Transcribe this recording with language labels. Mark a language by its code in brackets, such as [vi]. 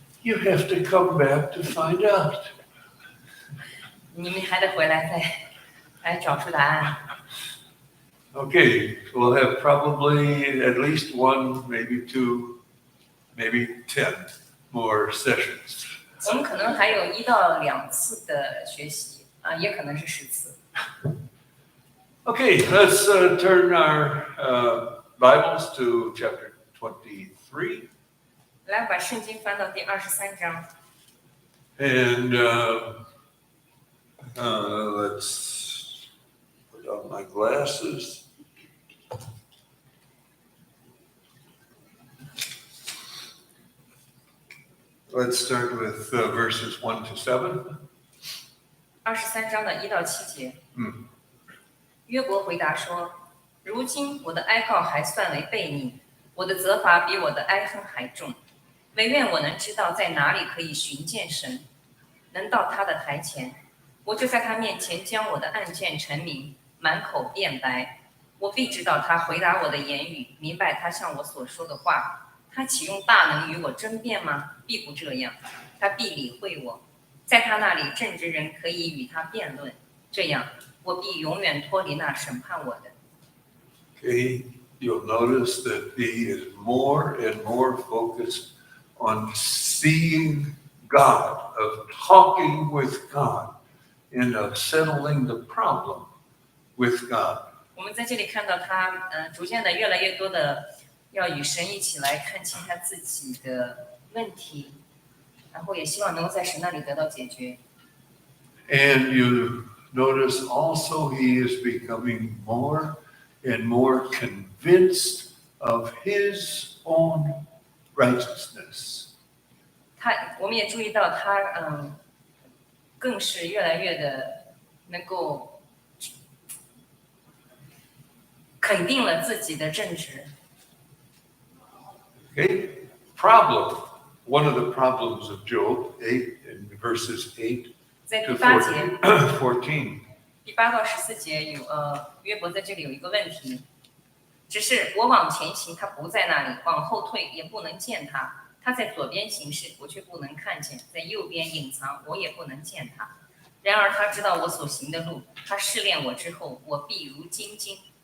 [en] You have to come back to find out. [zh] 你们还得回来再来找出答案。 [en] Okay, we'll have probably at least one, maybe two, maybe 10 more sessions. [zh] 我们可能还有1到2次的学习啊，也可能是10次。 [en] Okay, let's turn our Bibles to chapter 23. [zh] 来，把圣经翻到第23章。 [en] And let's put on my glasses. Let's start with verses 1 to 7. [zh] 23章的1到7节。约伯回答说：“如今我的哀告还算为悖逆，我的责罚比我的哀恨还重。唯愿我能知道在哪里可以寻见神，能到他的台前，我就在他面前将我的案件陈明，满口辩白。我必知道他回答我的言语，明白他向我所说的话。他岂用大能与我争辩吗？必不这样，他必理会我。在他那里，正直人可以与他辩论，这样我必永远脱离那审判我的。” [en] Okay, you'll notice that he is more and more focused on seeing God, of talking with God, and of settling the problem with God. [zh] 我们在这里看到他，逐渐的越来越多的要与神一起来看清他自己的问题，然后也希望能够在神那里得到解决。 [en] And you notice also he is becoming more and more convinced of his own righteousness. [zh] 我们也注意到他，更是越来越的能够肯定了自己的正直。 [en] Okay, problem. One of the problems of Job, 8 in verses 8 [zh] 在 [en] to [zh] 第8节 [en] 14. [zh] 第8到14节约伯在这里有一个问题，只是我往前行，他不在那里；往后退，也不能见他。他在左边行事，我却不能看见；在右边隐藏，我也不能见他。然而他知道我所行的路，他试炼我之后，我必如精金。